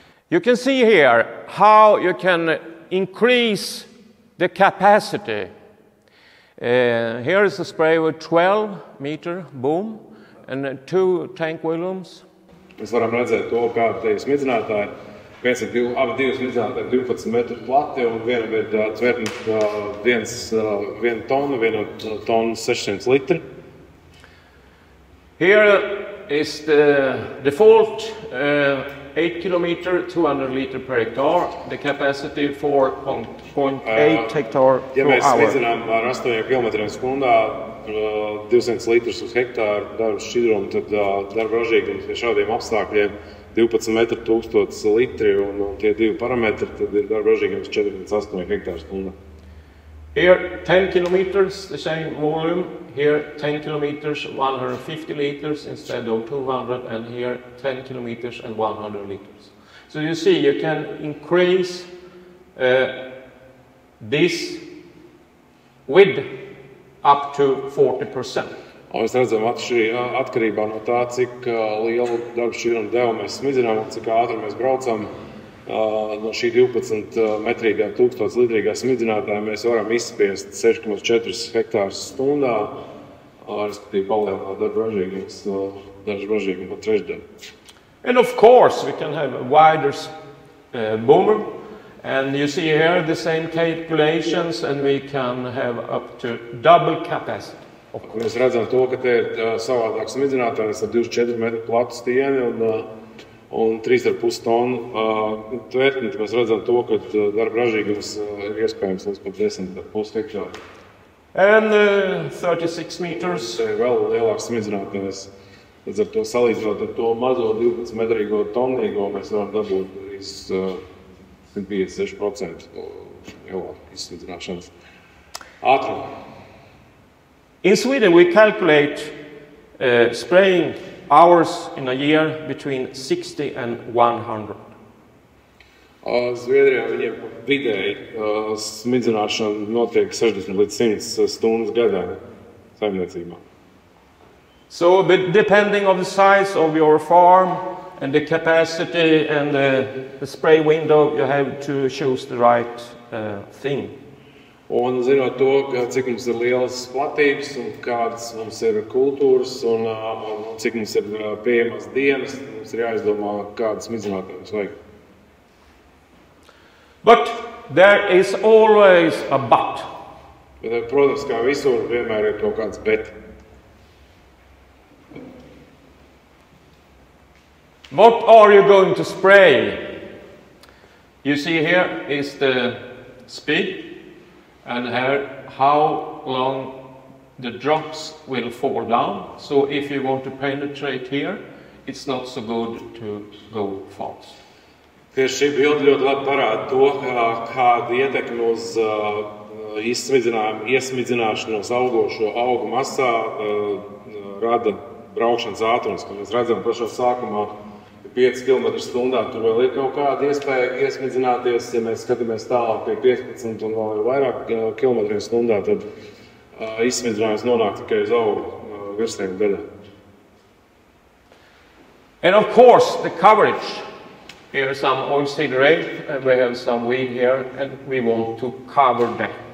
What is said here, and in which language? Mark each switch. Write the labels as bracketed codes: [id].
[en] You can see here how you can increase the capacity. Here is a spray with 12-meter boom and 2 tank volumes. [lv] Mēs varam redzēt to, kāda te ir smidzinātāji. Abi divi smidzinātāji 12 metru plati, un vienam ir tvertne 1 tonu, 1 tonu 600 litri. [en] Here is the default 8 kilometer, 200 liter per hectare. The capacity 4.8 hectare per [lv] Ja mēs [en] hour. [lv] smidzinām ar 8 km stundā 200 litrus uz hektāru darba šķidrumu, tad darba ražīgums pie šādiem apstākļiem 12 metru 1000 litri, un tie divi parametri, tad ir darba ražīgums 4,8 hektāru stundā. [en] Here 10 kilometers, the same volume. Here 10 kilometers, 150 liters instead of 200, and here 10 kilometers and 100 liters. So you see, you can increase this width up to 40%. [lv] Un mēs redzam atkarībā no tā, cik lielu darba šķidrumu devu mēs smidzinām un cik ātri mēs braucam. No šī 12 metrīgā 1000 litrīgā smidzinātāja mēs varam izspiest 6,4 hektārus stundā, respektīvi palielināt darba ražīgumu par trešdaļu. [en] And of course, we can have a wider boomer. And you see here the same calculations, and we can have up to double capacity. [lv] Mēs redzam to, ka te ir savādāk smidzinātājs ar 24 metru platu stieni un 3,5 tonu tvertni. Mēs redzam to, ka darba ražīgums ir iespējams līdz pat 10,5 hektāru. [en] And 36 meters. [lv] Te ir vēl lielāks smidzinātājs. Līdz ar to salīdzinot ar to mazo 12 metrīgo tonnīgo, mēs varam dabūt līdz 156% lielāku izsmidzināšanas ātrumu. [en] In Sweden, we calculate spraying hours in a year between 60 and 100. [lv] Zviedrijā viņiem vidēji smidzināšana notiek 60 līdz 100 stundas gadā saimniecībā. [en] So, but depending on the size of your farm and the capacity and the spray window, you have to choose the right thing. [lv] Un zinot to, cik mums ir lielas platības un kādas mums ir kultūras un cik mums ir pieejamas dienas, mums ir jāizdomā, kādas smidzinātājas vajag. [en] But there is always a but. [lv] Bet, protams, kā visur, vienmēr ir kaut kāds bet. [en] What are you going to spray? You see here is the speed. And here, how long the drops will fall down. So if you want to penetrate here, it's not so good to go fast. [lv] Tieši šī bilde ļoti labi parāda to, kāda ietekme uz iesmidzināšanos augošo augu masā rada braukšanas ātrums. Kad mēs redzam pašā sākumā 5 km/h, tur vēl ir kaut kāda iespēja iesmidzināties. Ja mēs skatāmies tālāk pie 15 un vēl ir vairāk km/h, tad izsmidzinājums nonāk tikai uz augu virsnieku daļā. [en] And of course, the coverage. Here is some oilseed rape, and we have some weed here, and we want to cover that.